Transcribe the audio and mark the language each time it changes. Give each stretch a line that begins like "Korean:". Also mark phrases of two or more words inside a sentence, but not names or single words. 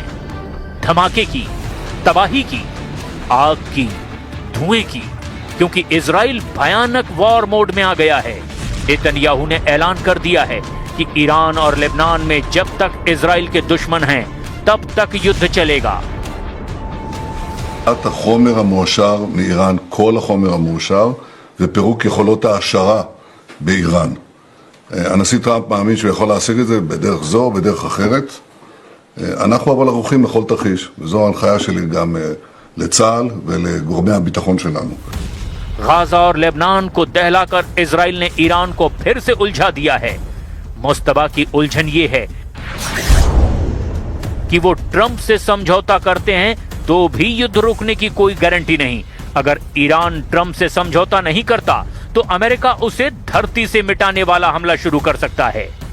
Hindi: धमाके की, तबाही की, आग की, धुएं की, क्योंकि इजराइल भयानक
English: war mode
Hindi: में आ गया है। नेतन्याहू ने ऐलान कर दिया है कि ईरान और लेबनान में जब तक इजराइल के दुश्मन हैं, तब तक युद्ध चलेगा।
Hebrew: החומר המועשר מאיראן, כל החומר המועשר, ופירוק יכולות העשרה באיראן. הנשיא טראמפ מאמין שהוא יכול להשיג את זה בדרך זו או בדרך אחרת. אנחנו אבל ערוכים לכל תרחיש, וזו ההנחיה שלי גם לצה"ל ולגורמי הביטחון שלנו.
Hindi: गाजा और लेबनान को दहलाकर इजराइल ने ईरान को फिर से उलझा दिया है। मुस्तफा की उलझन ये है कि वो ट्रंप से समझौता करते हैं तो भी युद्ध रोकने की कोई गारंटी नहीं। अगर ईरान ट्रंप से समझौता नहीं करता तो अमेरिका उसे धरती से मिटाने वाला हमला शुरू कर सकता है।